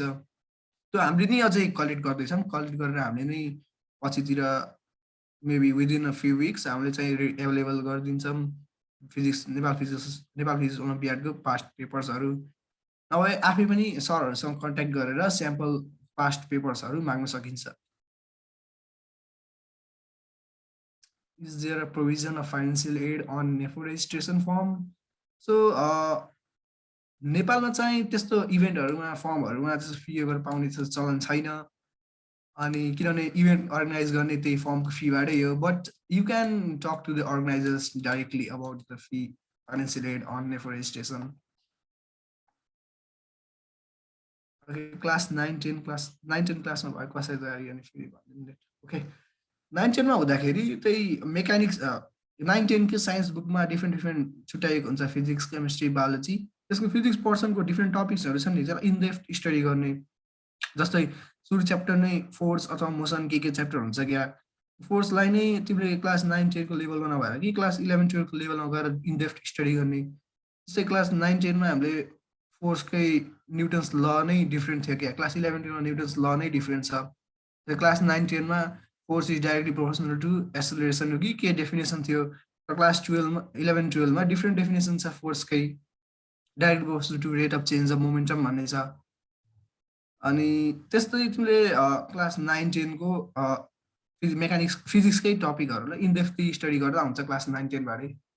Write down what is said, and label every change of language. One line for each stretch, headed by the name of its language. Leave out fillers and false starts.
Nepali: त्यो हामीले नै अझै कलेक्ट गर्दैछौँ। कलेक्ट गरेर हामीले नै पछितिर
English: maybe within a few weeks
Nepali: हामीले चाहिँ एभाइलेबल गरिदिन्छौँ नेपाल फिजिक्स ओलम्पियाडको पास्ट पेपर्सहरू। नभए आफै पनि सरहरूसँग कन्ट्याक्ट गरेर स्याम्पल पास्ट पेपर्सहरू माग्न सकिन्छ।
English: Is there a provision of financial aid on NEPAL registration form?
Nepali: So नेपालमा चाहिँ त्यस्तो इभेन्टहरूमा फर्महरूमा त्यस्तो फी वेभर पाउने चलन छैन। अनि किनभने इभेन्ट अर्गनाइज गर्ने त्यही फर्मको फीबाटै हो।
English: But you can talk to the organisers directly about the fee financial aid on नेफर registration.
Nepali: Class 9-10 क्लासमा भएको कसै तयारी गर्ने फेरि भनिदिनु। ओके 9-10मा हुँदाखेरि त्यही मेकानिक्स 9-10 को साइन्स बुकमा डिफ्रेन्ट छुट्याएको हुन्छ, फिजिक्स केमिस्ट्री बायोलोजी। त्यसको फिजिक्स पर्सनको डिफ्रेन्ट टपिक्सहरू छन् नि जसलाई इनडेप्थ स्टडी गर्ने। जस्तै सुरु च्याप्टर नै फोर्स अथवा मोसन के च्याप्टर हुन्छ क्या। फोर्सलाई नै तिमीले क्लास 9-10 को लेभलमा नभएर कि क्लास 11-12 को लेभलमा गएर इनडेप्थ स्टडी गर्ने। जस्तै क्लास 9-10मा हामीले फोर्सकै न्युटन्स ल नै डिफ्रेन्ट थियो क्या। क्लास 11-12मा न्युटन्स ल नै डिफ्रेन्ट छ। Class 9-10मा
English: force is directly proportional to acceleration
Nepali: हो कि के डेफिनेसन थियो। र क्लास 11-12मा डिफ्रेन्ट डेफिनेसन छ फोर्सकै,
English: direct proportional to rate of change of momentum
Nepali: भन्ने छ। अनि त्यस्तै तिमीले क्लास 9-10 को मेकानिक्स फिजिक्सकै टपिकहरूलाई इनडेप्थली स्टडी गर्दा हुन्छ क्लास 9-10 बारे।